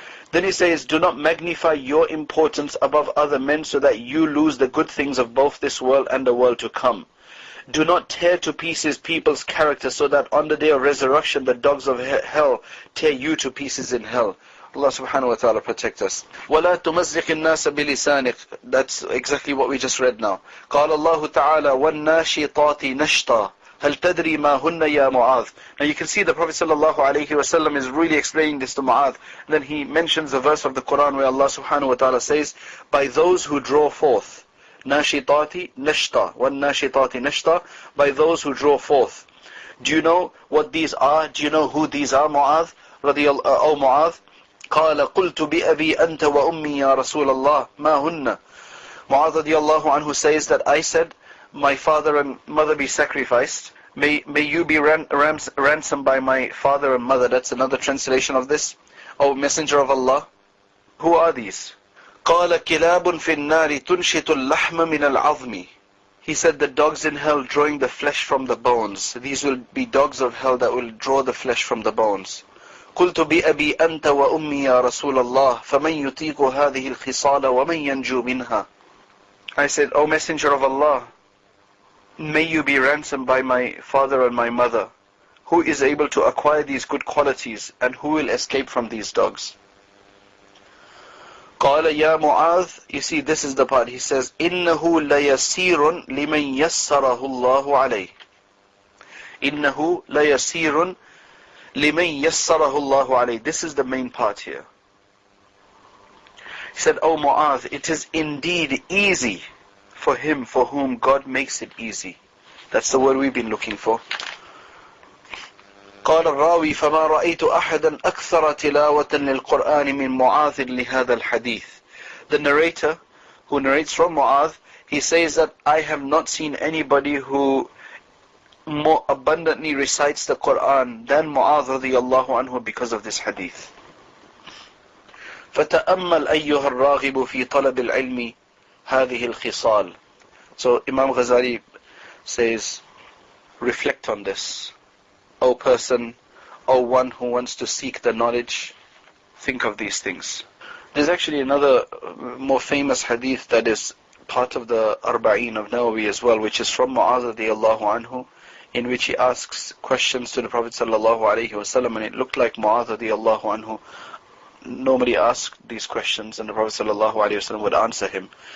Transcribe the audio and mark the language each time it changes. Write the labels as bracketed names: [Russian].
[English] Then he says, do not magnify your importance above other men so that you lose the good things of both this world and the world to come. Do not tear to pieces people's character so that on the day of resurrection the dogs of hell tear you to pieces in hell. Allah subhanahu wa ta'ala protect us. [Arabic] وَلَا تُمَزِّقِ النَّاسَ بِلِسَانِكَ. [English] That's exactly what we just read now. [Arabic] قال الله تعالى وَالنَّاشِطَاتِ نَشْطًا هل تدري ما هن يا معاذ. [English] Now you can see the Prophet ﷺ is really explaining this to Mu'adh. Then he mentions a verse of the Quran where Allah subhanahu wa ta'ala says, by those who draw forth. [Arabic] ناشطات نشطا والناشطات نشطا, [English] by those who draw forth. Do you know what these are? Do you know who these are, Mu'adh? O Mu'adh. [Arabic] قال قلت بأبي أنت وأمي يا رسول الله ما هن. [English] Mu'adh radiallahu anhu says that I said, my father and mother be sacrificed. May you be ransomed by my father and mother. That's another translation of this. O Messenger of Allah, who are these? [Arabic] قال كلاب في النار تنشط اللحم من العظم. [English] He said the dogs in hell drawing the flesh from the bones. These will be dogs of hell that will draw the flesh from the bones. [Arabic] قلت بأبي أنت وأمي يا رسول الله فمن يطيق هذه الخصال ومن ينجو منها. [English] I said, O Messenger of Allah, may you be ransomed by my father and my mother. Who is able to acquire these good qualities, and who will escape from these dogs? [Arabic] قال يا معاذ. [English] You see, this is the part. He says, [Arabic] إنه ليسير لمن يسره الله عليه. إنه ليسير لمن يسره الله عليه. [English] This is the main part here. He said, O Mu'adh, it is indeed easy for him for whom God makes it easy. That's the word we've been looking for. [Arabic] قال الراوي فما رأيت أحدا أكثر تلاوة للقرآن من معاذ لهذا الحديث. [English] The narrator who narrates from Mu'adh, he says that I have not seen anybody who more abundantly recites the Quran than Mu'adh radiyallahu anhu because of this hadith. [Arabic] فتأمل أيها الراغب في طلب العلم هذه الخصال. [English] So Imam Ghazali says, reflect on this. O person, O one who wants to seek the knowledge, think of these things. There's actually another more famous hadith that is part of the Arba'een of Nawawi as well, which is from Mu'adh radiyallahu anhu, in which he asks questions to the Prophet sallallahu alaihi wasallam, and it looked like Mu'adh radiyallahu anhu normally asked these questions, and the Prophet sallallahu alaihi wasallam would answer him.